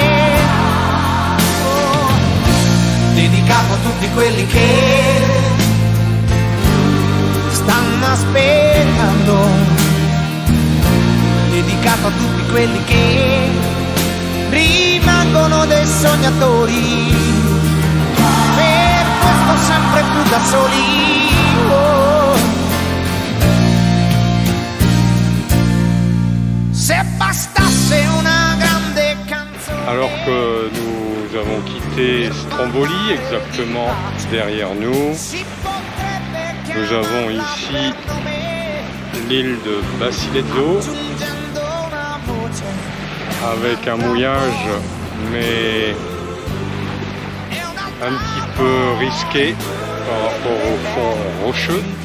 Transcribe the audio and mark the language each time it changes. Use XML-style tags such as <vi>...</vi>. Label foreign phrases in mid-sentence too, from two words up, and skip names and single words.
<it>Oh, dedicato a tutti quelli che stanno aspettando, dedicato a tutti quelli che rimangono dei sognatori, per questo sempre più da soli. Oh. Se bastasse una grande canzone.</it> <fr>Alors que nous avons quitté Stromboli, exactement derrière nous, nous avons ici l'île de Basilezzo avec un mouillage mais un petit peu risqué par rapport au fond rocheux.</fr>